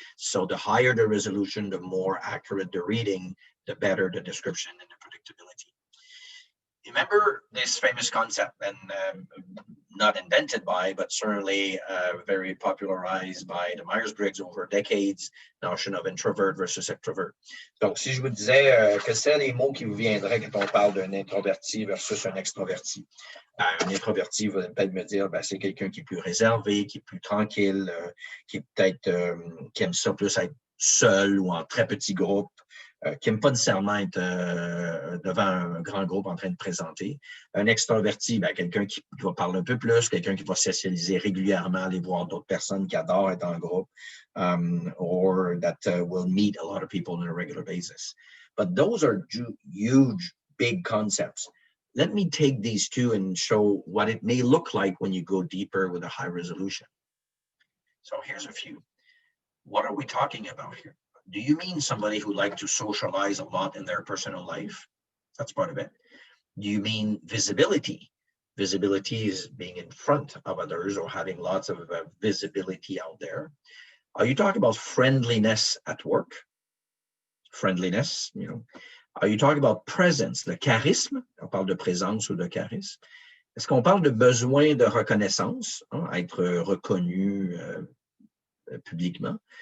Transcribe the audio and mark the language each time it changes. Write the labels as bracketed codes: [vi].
[en] So the higher the resolution, the more accurate the reading, the better the description and the predictability. Remember this famous concept, and not invented by, but certainly very popularized by the Myers-Briggs over decades, notion of introvert versus extrovert. [fr] Donc, si je vous disais que c'est les mots qui vous viendraient quand on parle d'un introverti versus un extroverti. Un introverti va peut-être me dire, c'est quelqu'un qui est plus réservé, qui est plus tranquille, qui est peut-être, qui aime ça plus être seul ou en très petit groupe. Qui n'aime pas nécessairement être devant un grand groupe en train de présenter. Un extraverti, quelqu'un qui va parler un peu plus, quelqu'un qui va socialiser régulièrement, aller voir d'autres personnes qui adorent être en groupe, [en] or that will meet a lot of people on a regular basis. But those are huge, big concepts. Let me take these two and show what it may look like when you go deeper with a high resolution. So here's a few. What are we talking about here? Do you mean somebody who likes to socialize a lot in their personal life? That's part of it. Do you mean visibility? Visibility is being in front of others or having lots of visibility out there. Are you talking about friendliness at work? Friendliness, you know. Are you talking about presence, [fr] le charisme? On parle de présence ou de charisme. Est-ce qu'on parle de besoin de reconnaissance, être reconnu publiquement?